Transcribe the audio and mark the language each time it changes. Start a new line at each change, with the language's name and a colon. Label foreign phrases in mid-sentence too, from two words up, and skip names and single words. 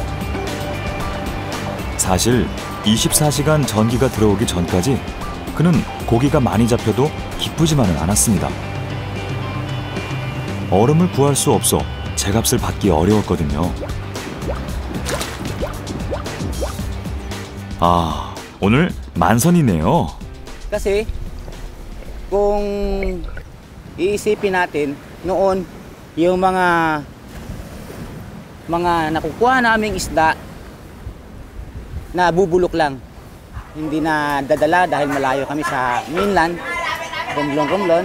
Korean: 사실 24시간 전기가 들어오기 전까지 그는 고기가 많이 잡혀도 기쁘지만은 않았습니다. 얼음을 구할 수 없어 제값을 받기 어려웠거든요. 아, 오늘 만선이네요.
Filipino: Kasi kung iisipin natin noon yung mga nakukuha naming isda na bubulok lang, hindi na dadala dahil malayo kami sa mainland, Romblon.